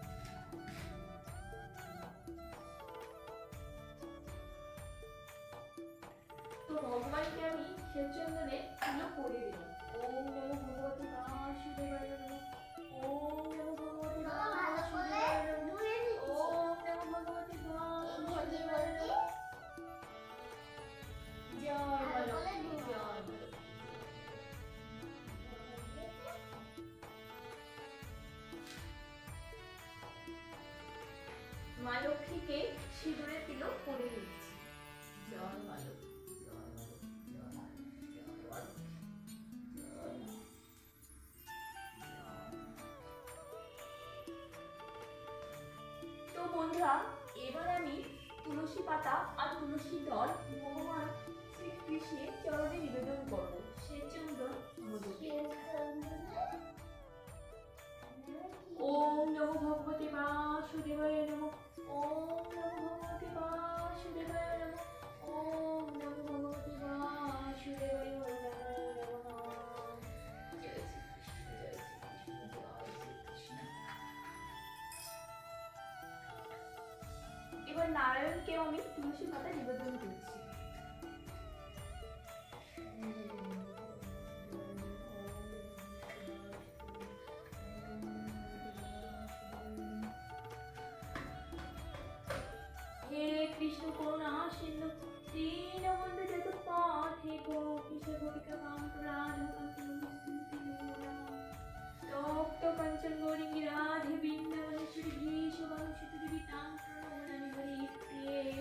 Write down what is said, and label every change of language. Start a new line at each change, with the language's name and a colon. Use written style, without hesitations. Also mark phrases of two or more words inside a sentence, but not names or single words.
Bangla: তো ভগবানকে আমি শ্রীচন্দনে ফুলও পরিয়ে দিলাম।
Sanskrit: ওম নমো ভগবতে বাসুদেবায় নমঃ। ওম নমো ভগবতে বাসুদেবায় নমঃ। ওম নমো ভগবতে বাসুদেবায় নমঃ।
Bangla: জয় মা লক্ষ্মী, জয় মা লক্ষ্মী। মা লক্ষ্মীকে সিঁদুরের তিলক পরিয়ে দিচ্ছি। জয় মা লক্ষ্মী, জয় মা লক্ষ্মী, জয় মা লক্ষ্মী, জয় মা লক্ষ্মী, জয় মা। তো বন্ধুরা, এবার আমি তুলসী পাতা আর তুলসী দল ভগবান শ্রীকৃষ্ণের চরণে নিবেদন করবো।
Sanskrit: শ্রীচন্দন ওম নমো ভগবতে বাসুদেবায় নমঃ। ওম নমো ভগবতে বাসুদেবায় নমঃ। ওম নমো ভগবতে বাসুদেবায় নমঃ।
Bangla: জয় শ্রীকৃষ্ণ, জয় শ্রীকৃষ্ণ, জয় শ্রীকৃষ্ণ। এবার নারায়ণকেও আমি তুলসী পাতা নিবেদন করছি।
Sanskrit: হে কৃষ্ণ করুণা সিন্ধু দীনবন্ধু জগৎপথ, হে গোপীশ গোপিকা কান্ত রাধাকান্ত নমস্তুতে তপ্ত কাঞ্চন গৌরিঙ্গি রাধে বৃন্দাবনেশ্বরী ভীষবানুসুত দেবী তাং প্রণমামি হরিপ্রিয়ে।